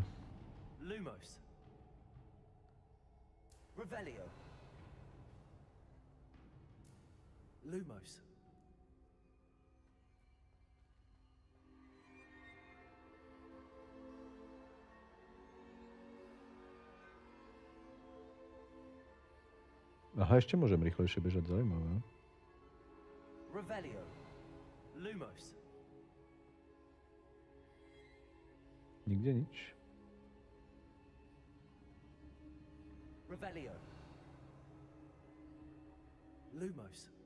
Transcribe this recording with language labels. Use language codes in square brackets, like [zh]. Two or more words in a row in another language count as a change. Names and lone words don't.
[sk] Lumos. Revelio. Lumos. Aha, ešte môžem rýchlejšie bežať, zaujímavé. Revelio. Lumos. Nikde nič. Revelio. Lumos.